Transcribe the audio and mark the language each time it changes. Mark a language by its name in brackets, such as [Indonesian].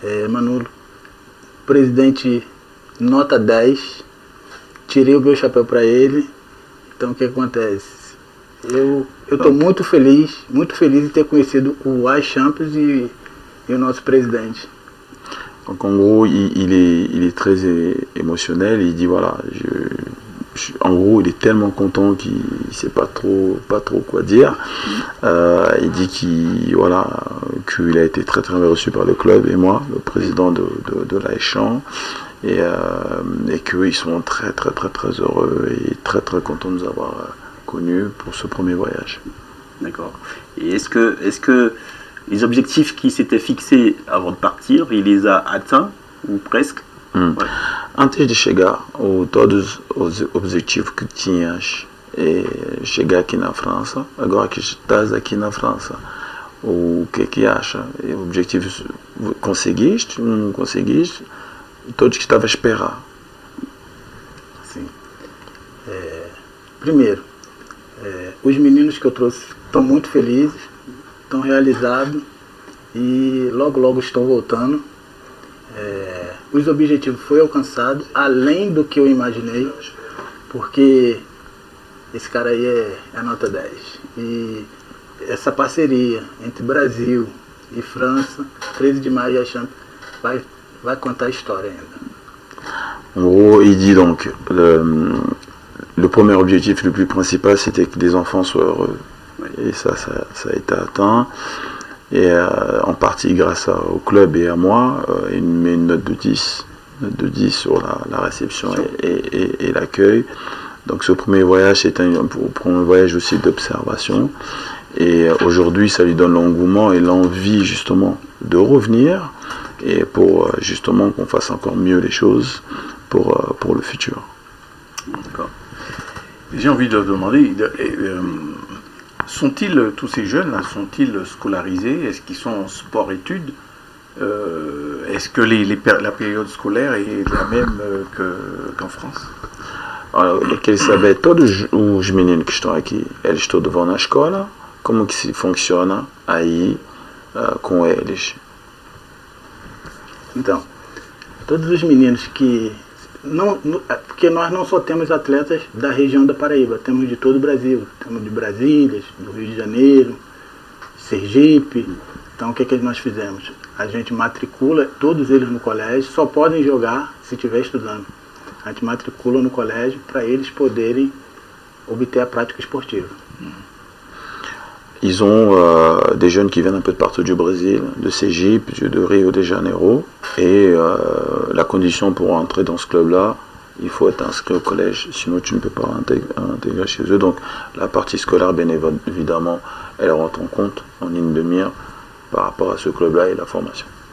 [Portuguese] Manolo, presidente nota 10, tirei o meu chapéu para ele. Então o que acontece? Eu estou muito feliz de ter conhecido o Ice Champions e o nosso président. [French] Donc en gros, il est très émotionnel, il dit voilà, en gros, il est tellement content qu'il ne sait pas trop quoi dire. Il dit qu'il a été très très bien reçu par le club et moi, le président de l'AS Champs, et qu'ils sont très très très très heureux et très très contents de nous avoir connus pour ce premier voyage. D'accord. Et est-ce que les objectifs qui s'étaient fixés avant de partir, il les a atteints ou presque? Ouais. [Portuguese] Antes de chegar, todos os objetivos que tinhas chegar aqui na França, agora que estás aqui na França, o que acha? Objetivos conseguiste, não conseguiste? Todos que estava a esperar. Sim. Primeiro, os meninos que eu trouxe estão muito felizes, estão realizados e logo logo estão voltando. Os objetivos foram alcançados além do que eu imaginei, porque esse cara aí é nota 10. E essa parceria entre Brasil e França, 13 de maio e a Champions, vai contar a história ainda. [French] En gros, il dit donc, le premier objectif le plus principal, c'était que les enfants soient heureux. Et ça a été atteint. Et en partie grâce au club et à moi, il met une note de 10 sur la réception et l'accueil. Donc ce premier voyage, c'est un premier voyage aussi d'observation. Et aujourd'hui, ça lui donne l'engouement et l'envie justement de revenir et pour justement qu'on fasse encore mieux les choses pour le futur. D'accord. J'ai envie de demander, sont-ils, tous ces jeunes-là, sont-ils scolarisés? Est-ce qu'ils sont en sport-études? Est-ce que la période scolaire est la même qu'en France? Eu queria saber, todos os meninos que estão aqui, eles todos vão na escola? Como que se funciona aí com eles? Então, todos os meninos que... porque nós não só temos atletas da região da Paraíba, temos de todo o Brasil. Temos de Brasília, do Rio de Janeiro, Sergipe. Então o que nós fizemos? A gente matricula todos eles no colégio, só podem jogar se estiver estudando. A gente matricula no colégio para eles poderem obter a prática esportiva. Ils ont des jeunes qui viennent un peu de partout du Brésil, de Sergipe, de Rio de Janeiro. Et la condition pour entrer dans ce club-là, il faut être inscrit au collège, sinon tu ne peux pas intégrer chez eux. Donc la partie scolaire, bien évidemment, elle rentre en compte en ligne de mire par rapport à ce club-là et la formation.